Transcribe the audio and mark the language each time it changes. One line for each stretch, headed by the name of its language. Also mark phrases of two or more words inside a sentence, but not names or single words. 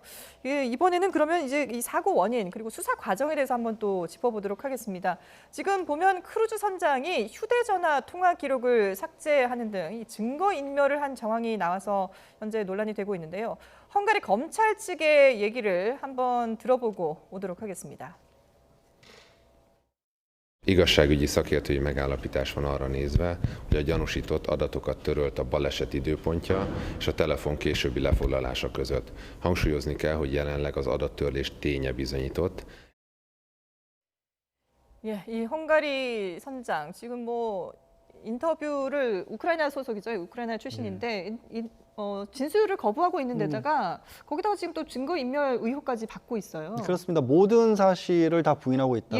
Korean: 예, 이번에는 그러면 이제 이 사고 원인 그리고 수사 과정에 대해서 한번 또 짚어보도록 하겠습니다. 지금 보면 크루즈 선장이 휴대전화 통화 기록을 삭제하는 등 이 증거 인멸을 한 정황이 나와서 현재 논란이 되고 있는데요. 헝가리 검찰 측의 얘기를 한번 들어보고 오도록 하겠습니다.
Hungarian: Igazságügyi szakértői megállapítás van arra nézve, hogy a gyanúsított adatokat törölt a baleset időpontja és a telefon későbbi lefoglalása között. Hangsúlyozni kell, hogy jelenleg az adattörlés ténye bizonyított.
Korean: 예, 이 헝가리 선장 지금 뭐 인터뷰를 우크라이나 소속이죠. 우크라이나 출신인데 진술을 거부하고 있는 데다가 거기다가 지금 또 증거인멸 의혹까지 받고 있어요. 그렇습니다. 모든 사실을 다 부인하고 있다고